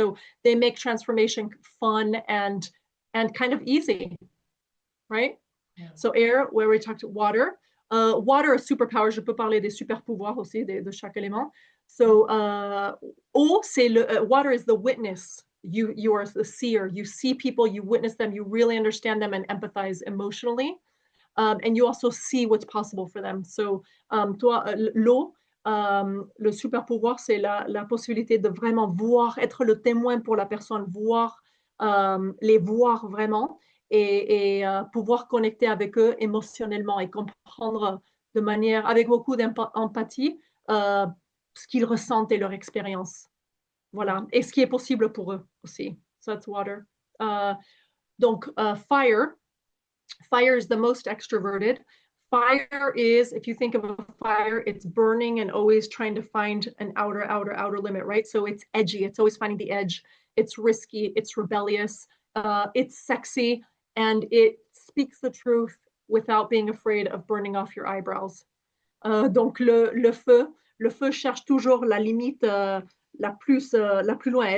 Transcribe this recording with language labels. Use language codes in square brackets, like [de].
[en] So they make transformation fun and kind of easy, right? Yeah. So air, where we talked water. Water is superpower. [fr] Je peux parler des super pouvoirs aussi de chaque élément. [en] So [fr] eau, c'est [en] water is the witness. You are the seer. You see people, you witness them, you really understand them and empathize emotionally. And you also see what's possible for them. [fr] So, toi, l'eau, le super pouvoir, c'est la possibilité de vraiment voir, être le témoin pour la personne, voir, les voir vraiment et pouvoir connecter avec eux émotionnellement et comprendre de manière, avec beaucoup d'empathie, ce qu'ils ressentent et leur expérience. Voilà. Et ce qui est possible pour eux aussi. [en] So that's water. Donc, fire. Fire is the most extroverted. Fire is, if you think of a fire, it's burning and always trying to find an outer limit, right? So it's edgy. It's always finding the edge. It's risky. It's rebellious. It's sexy. And it speaks the truth without being afraid of burning off your eyebrows. [fr] Donc, le feu cherche toujours la limite la plus loin.